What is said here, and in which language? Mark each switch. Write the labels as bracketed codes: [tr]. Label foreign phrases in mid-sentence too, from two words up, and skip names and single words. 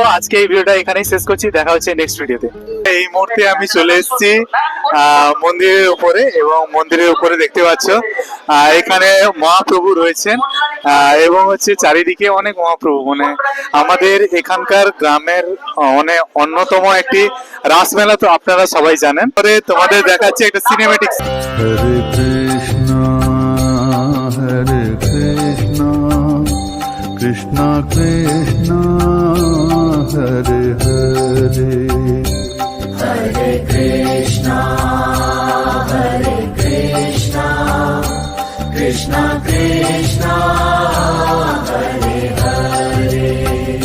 [bn] আজকে এই ভিডিওটা এখানেই শেষ করছি, দেখা হচ্ছে নেক্সট ভিডিওতে। এই মুহূর্তে আমি চলে এসেছি মন্দিরের উপরে, এবং মন্দিরের উপরে দেখতে পাচ্ছ এখানে মহাপ্রভু রয়েছেন, এবং হচ্ছে চারিদিকে অনেক মহাপ্রভু, মানে আমাদের এখানকার গ্রামের অনেক অন্যতম একটি রাসমেলা, তো আপনারা সবাই জানেন। পরে তোমাদের দেখাচ্ছে একটা সিনেমেটিক। [sa] हरे कृष्ण, कृष्ण कृष्ण, हरे हरे. हरे कृष्ण, कृष्ण कृष्ण, हरे हरे.